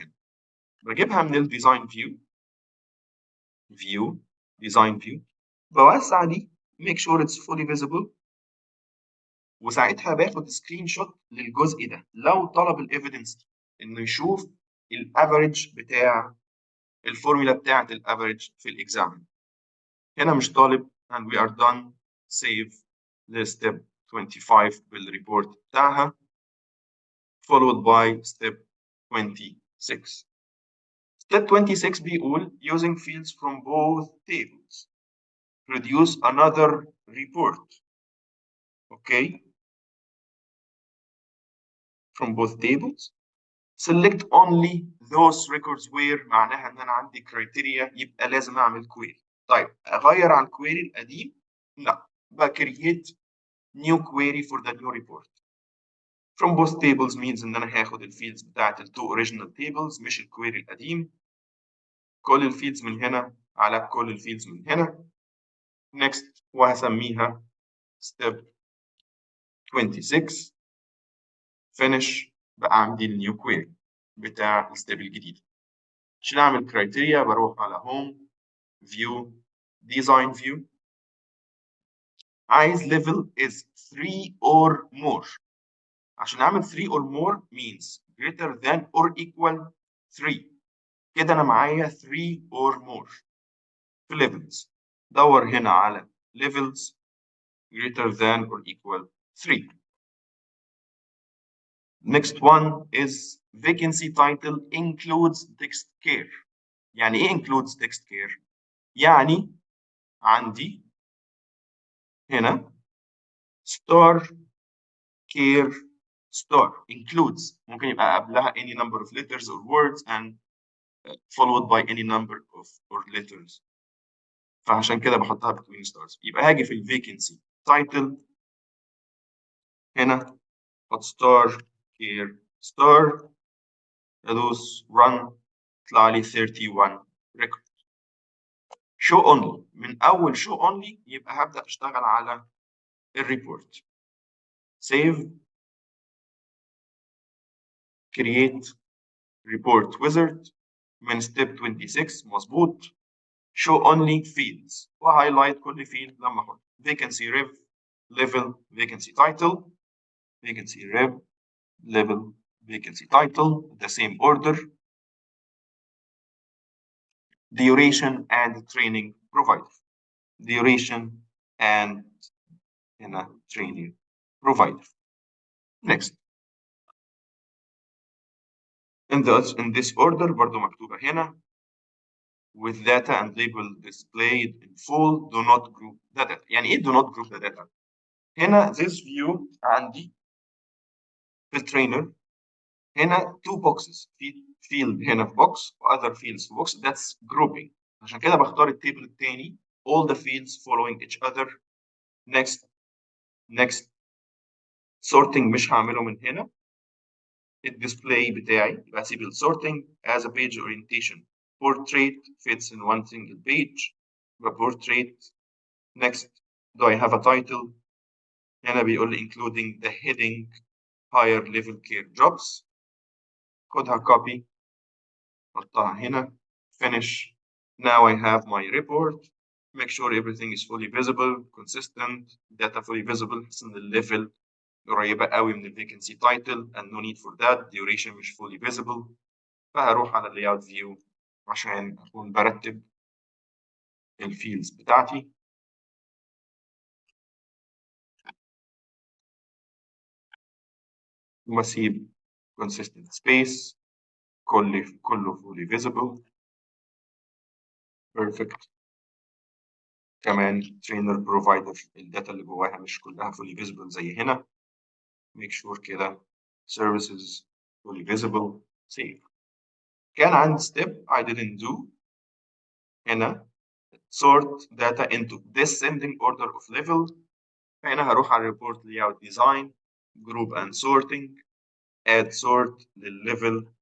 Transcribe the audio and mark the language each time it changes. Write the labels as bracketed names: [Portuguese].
[Arabic] هنا بجيبها من الديزاين فيو ديزاين فيو بوسع دي [English] make sure it's fully visible [Arabic] وساعتها باخد سكرين شوت للجزء ده لو طلب الايفيدنس دي انه يشوف الافريج بتاع الفورمولا بتاعت الافريج في الاكزام. هنا مش طالب [English] and we are done. save the step 25 [Arabic] بالريبورت بتاعها. [English] followed by step 26. Step 26 [Arabic] بيقول [English] using fields from both tables produce another report. Okay, from both tables select only those records where [Arabic] معناها ان انا عندي [English] criteria [Arabic] يبقى لازم اعمل [English] query. [Arabic] طيب اغير عن الكويري القديم؟ لا، [English] create new query for the new report. From both tables means [Arabic] ان انا هاخد الفيلدز بتاعت ال [English] two original tables [Arabic] مش الكويري القديم. كل الفيلدز من هنا على كل الفيلدز من هنا. [English] next [Arabic] وهسميها [English] step 26 finish. [Arabic] بقى عندي النيو query بتاع الستيب الجديد. عشان اعمل كرايتيريا بروح على home view design view. عايز [English] level is 3 or more. [Arabic] عشان اعمل [English] 3 or more means greater than or equal 3. [Arabic] كده انا معايا [English] 3 or more [Arabic] في levels. دور هنا على [English] levels greater than or equal 3. Next one is vacancy title includes text care. [Arabic] يعني ايه [English] includes text care؟ [Arabic] يعني عندي هنا [English] star care star includes [Arabic] ممكن يبقى قبلها [English] any number of letters or words and followed by any number of or letters. [Arabic] فعشان كده بحطها [English] between stars. [Arabic] يبقى هاجي في ال vacancy title هنا احط star care star ادوس run يطلع لي 31 record. [English] show only [Arabic] من اول show only يبقى هبدأ اشتغل على الريبورت. [English] save create report wizard من step 26 [Arabic] مظبوط. [English] show only fields [Arabic] وهايلايت كل [English] field [Arabic] لما احط [English] vacancy rev level vacancy title vacancy rev level vacancy title the same order duration and training provider duration and هنا training provider. next in this order [Arabic] برضو مكتوبة هنا [English] with data and label displayed in full do not group the data. [Arabic] يعني ايه [English] do not group the data؟ هنا this view [Arabic] عندي في الترينر هنا [English] two boxes في field هنا في box و other fields في box that's grouping. [Arabic] عشان كده بختار التيبل التاني [English] all the fields following each other. [Arabic] next sorting مش هعمله من هنا. الديسبلاي بتاعي يبقى اسيب [English] sorting as a page orientation portrait fits in one single page يبقى portrait. next do I have a title؟ [Arabic] هنا بيقول لي [English] including the heading higher level care jobs. [Arabic] خدها copy حطها هنا finish. [English] now I have my report. make sure everything is fully visible consistent data fully visible [Arabic] بحيث ان الليفل قريبة قوي من الفيكنسي [English] title and no need for that duration مش fully visible. [Arabic] فهروح على layout view عشان أكون برتب الفيلدز بتاعتي. وأسيب [English] consistent space [Arabic] كله [English] fully visible perfect. [Arabic] كمان trainer provider الداتا اللي جواها مش كلها fully visible زي هنا. [English] make sure [Arabic] كده [English] services fully visible save. كان عندي step I didn't do [Arabic] هنا [English] sort data into descending order of level. [Arabic] فهنا هروح على report layout design group and sorting add sort للlevel.